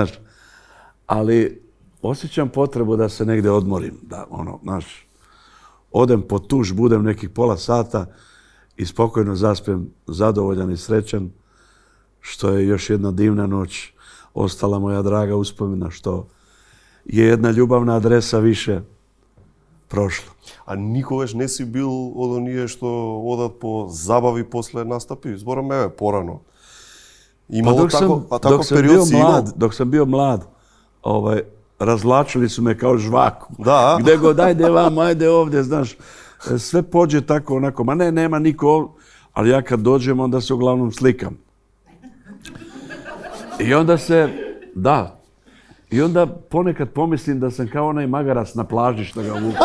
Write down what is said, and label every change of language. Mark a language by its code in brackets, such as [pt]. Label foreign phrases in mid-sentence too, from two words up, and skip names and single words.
[sr] Znaš, ali osjećam potrebu da se negdje odmorim, da odem po tuš, budem nekih pola sata i spokojno zaspem, zadovoljan i srećan, što je još jedna divna noć ostala moja draga uspomena, što je jedna ljubavna adresa više prošla. [mk] A никогаш не си бил од оние што одат по забави после настапи? Зборам порано. Имало тако период си имал? [sr] Dok sam bio mlad, razvlačili su me kao žvaku. Da. Gde god, ajde vam, ajde ovdje, znaš. Sve pođe tako onako, ma ne, nema niko, ali ja kad dođem, onda se uglavnom slikam. I onda I onda ponekad pomislim da sam kao onaj magarac na plaži što ga vuku.